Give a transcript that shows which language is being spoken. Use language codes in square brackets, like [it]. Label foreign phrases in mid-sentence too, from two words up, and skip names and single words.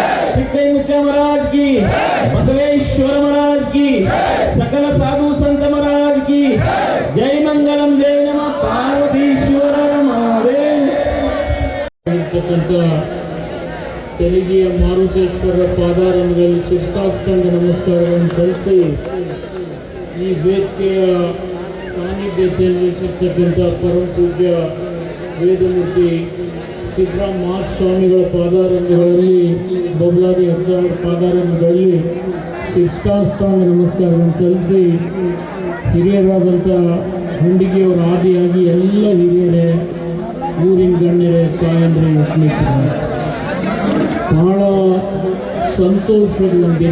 [hi] चिक्कई मुच्चा महाराज की, बसवेश्वर महाराज की, सकल साधु संत महाराज की जय। मंगलम जय नमः पार्वतीश्वर महादेव। [kn] ತೆರಿಗೆಯ ಮಾರುತೇಶ್ವರ ಪಾದಾರಗಳಲ್ಲಿ ಶಿರಸಾಷ್ಟಾಂಗ ನಮಸ್ಕಾರಗಳನ್ನು ಸಲ್ಲಿಸಿ ಈ ವೇದಿಕೆಯ ಸಾನ್ನಿಧ್ಯತೆಯಲ್ಲಿ ವಹಿಸಿರ್ತಕ್ಕಂಥ ಪರಮ ಪೂಜ್ಯ ವೇದಮೂರ್ತಿ ಸಿದ್ದರಾಮ ಮಹಾಸ್ವಾಮಿಗಳ ಪಾದಾರಂಗಗಳಲ್ಲಿ ಬಬಲಾದಿ ಅಜ್ಜವರ ಪಾದಾರಂಗಗಳಲ್ಲಿ ಶಿರಸಾಷ್ಟಾಂಗ ನಮಸ್ಕಾರಗಳನ್ನು ಸಲ್ಲಿಸಿ ಹಿರಿಯರಾದಂಥ ಹುಂಡಿಗೆಯವರ ಆದಿಯಾಗಿ ಎಲ್ಲ ಹಿರಿಯರೇ, ಊರಿನ ಗಣ್ಯರೇ, ತಾಯಂದ್ರೆ ಸ್ನೇಹಿತರೆ, ಬಹಳ ಸಂತೋಷದ ದಿನ.